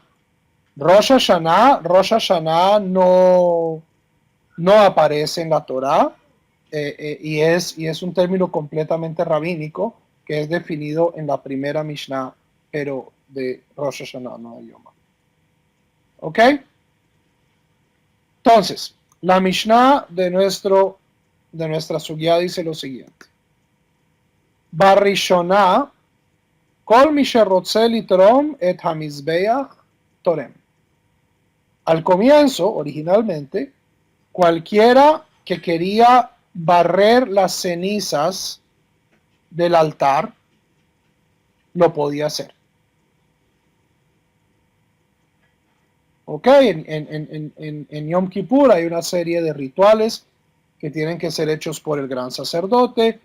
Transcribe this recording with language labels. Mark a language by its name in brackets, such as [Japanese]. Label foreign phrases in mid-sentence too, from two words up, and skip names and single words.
[Spanish] Rosh Hashanah no aparece en la Torá, y es un término completamente rabínico que es definido en la primera Mishnah, pero de Rosh Hashanah, no de Yoma. ¿Ok? Entonces, la Mishnah de nuestra sugya dice lo siguiente. [Hebrew] בראשונה כל מי שרוצה לתרום את המזבח תורם. [Spanish] Al comienzo, originalmente, cualquiera que quería barrer las cenizas del altar lo podía hacer. Ok, en Yom Kippur hay una serie de rituales que tienen que ser hechos por el gran sacerdote.